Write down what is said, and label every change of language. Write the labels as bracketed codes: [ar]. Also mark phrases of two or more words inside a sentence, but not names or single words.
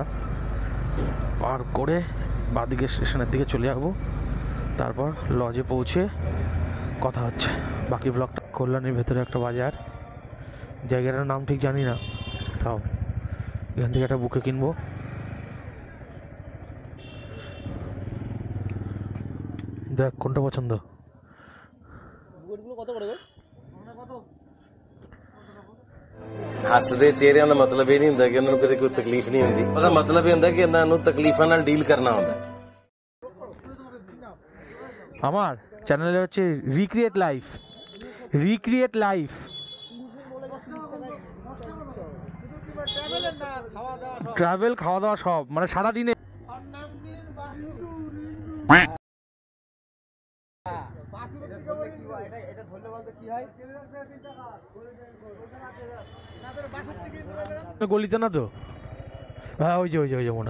[bn] পার করে বাঁদিকে স্টেশনের দিকে চলে যাবো, তারপর লজে পৌঁছে কথা হচ্ছে বাকি ব্লগটা। কল্যাণীর ভেতরে একটা বাজার, জায়গাটার নাম ঠিক জানি না, তাও এখান থেকে একটা বুকে কিনবো। দেখ কোনটা পছন্দ। [pa] ਹੱਸਦੇ ਚਿਹਰਿਆਂ ਦਾ ਮਤਲਬ ਇਹ ਨਹੀਂ ਹੁੰਦਾ ਕਿ ਉਹਨਾਂ ਨੂੰ ਕਦੇ ਕੋਈ ਤਕਲੀਫ ਨਹੀਂ ਹੁੰਦੀ। ਉਹਦਾ ਮਤਲਬ ਇਹ ਹੁੰਦਾ ਕਿ ਇਹਨਾਂ ਨੂੰ ਤਕਲੀਫਾਂ ਨਾਲ ਡੀਲ ਕਰਨਾ ਹੁੰਦਾ। [bn] আমার চ্যানেলে হচ্ছে রিক্রিয়েট লাইফ, রিক্রিয়েট লাইফ। ট্রাভেল, খাওয়া দাওয়া সব, মানে সারাদিনে। গলিতে না তো, হ্যাঁ ওই যে ওই যে ওই যে মনে।